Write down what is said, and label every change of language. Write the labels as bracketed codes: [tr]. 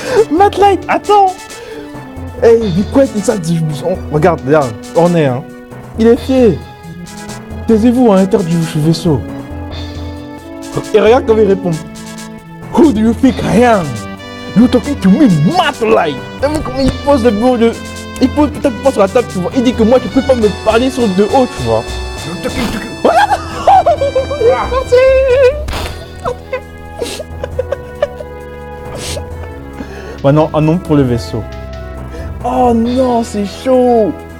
[en] Matt Light, [fr] attends. [en] Hey, be quiet inside the... [fr] Regarde, on est, hein. Il est fier. Taisez-vous à l'intérieur du vaisseau. Et regarde comment il répond. [en] Who do you think I am? You talking to me, Matt Light. [fr] T'as vu comment il pose le bureau de... Il pose peut-être pas sur la table, tu vois. Il dit que moi, tu peux pas me parler sur de haut, tu vois. Voilà. Merci. Maintenant, un nom pour le vaisseau. Oh non, c'est chaud.